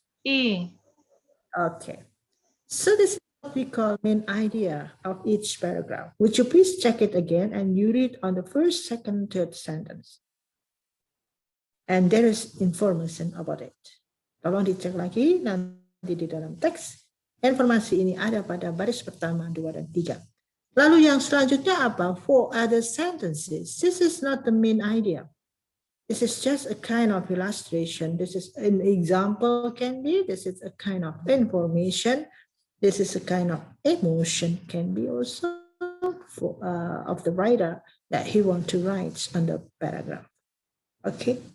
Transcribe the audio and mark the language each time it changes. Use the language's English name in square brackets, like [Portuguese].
[English] E. Okay. So this is what we call main idea of each paragraph. Would you please check it again and you read on the first, second, third sentence. And there is information about it. [Indonesian] Tolong dicek lagi nanti di dalam teks. Informasi ini ada pada baris pertama, 2, dan 3. Lalu yang selanjutnya apa? [English] 4 other sentences. This is not the main idea. This is just a kind of illustration. This is an example can be. This is a kind of information. This is a kind of emotion can be also for, of the writer that he wants to write on the paragraph. Okay.